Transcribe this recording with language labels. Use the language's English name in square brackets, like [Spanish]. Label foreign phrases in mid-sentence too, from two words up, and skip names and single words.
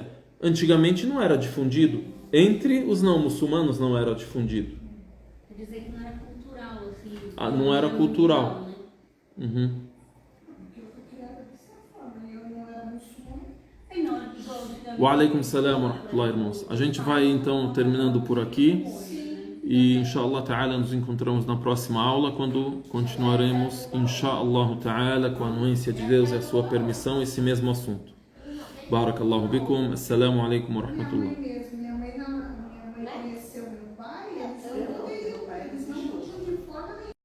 [Portuguese] Antigamente não era difundido, entre os não muçulmanos não era difundido. Quer dizer que não era cultural, assim. Não era cultural. Né? Uhum. Porque eu fui criada dessa forma, eu não era muçulmana. Aí não, igual antigamente. [Arabic] وعليكم السلام ورحمة الله, [Portuguese] irmãos. A gente vai então terminando por aqui. E [Arabic] إن شاء الله تعالى [Portuguese] nos encontramos na próxima aula, quando continuaremos [Arabic] إن شاء الله تعالى [Portuguese] com a anuência de Deus e a sua permissão esse mesmo assunto. [Arabic] بارك الله بكم. السلام عليكم و [Portuguese] Minha [Arabic] rahmatullah. [Portuguese] mãe mesmo, minha mãe conheceu meu pai, eles não podiam de forma nenhuma.